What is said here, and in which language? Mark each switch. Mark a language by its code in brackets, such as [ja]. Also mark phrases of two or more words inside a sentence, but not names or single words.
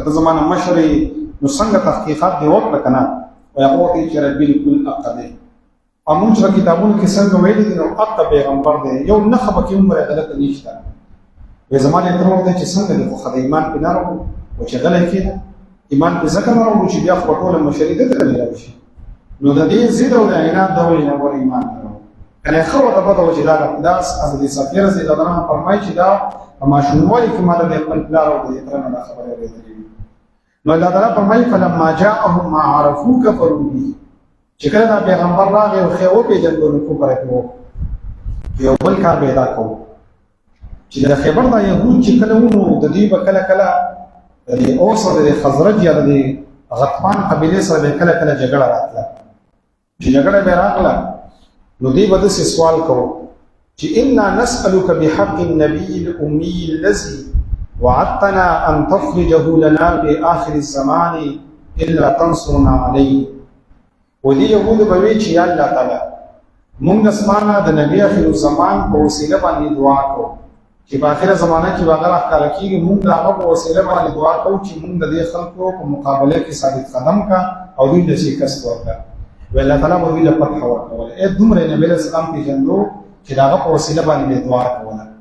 [ps] ته زما نه مشر یې نو څنګه تحقیقات دې وکړه که نه وایي هغه ورته وایي چې بالکل حق دی او موږ چې په کتابونو کې څنګه ویلي دي نو حق پیغمبر دی یو نښه پکې هم پرې غلطه نشته وایي زما د تره ورته چې څنګه دی خو خو د ایمان پرې نه راوړو و چې غلی کېده ایمان پرې ځکه نه راوړو چې بیا خو په ټوله مشري دلته نه راشي نو د دې ضد او د عناد د وجې نه ور ایمان نه راوړو کنه ښه ورته پته وه چې دا حضرت صفیه [ar] رضی الله عنها [ps] فرمایي چې دا په ماشوموالي کې ما د خپل پلار او د تره نه دا خبرې اورېدلې وي نو الله تعالی فرمایي [ar] فلما جاءهم ما عرفوا كفروا به [ps] چې کله دا پیغمبر راغی او ښه وپېژندو نو کفر یې وکړو یو بل کار به یې دا کوو چې د خیبر دا یهود چې کله وو نو د دوی به کله کله د دې اوس او د خزرج یا د غطفان قبیلې سره به کله کله جګړه راتله چې جګړه به راغله نو دوی به داسې سوال کوو [ar] چې انا نسألك بحق النبي الأمي الذي وعدتنا أن تخرجه لنا في آخر الزمان إلا تنصرنا عليه [ps] ودي يهود بوي چې یا الله تعالی مونږ اسمانه د نبی اخر الزمان په وسیله باندې دعا کوو چې په اخر زمانه کې واغره ښکاره کېږي مونږ د هغه په وسیله باندې دعا کوو چې مونږ د دې خلکو په مقابله کې ثابت قدم کا او دوی له شکست ورکړه وی الله تعالی به دوی له فتح ورکوله دومره نبی [ar] علیه السلام [ps] پېژندو چې د هغه په وسیله باندې دعا کوله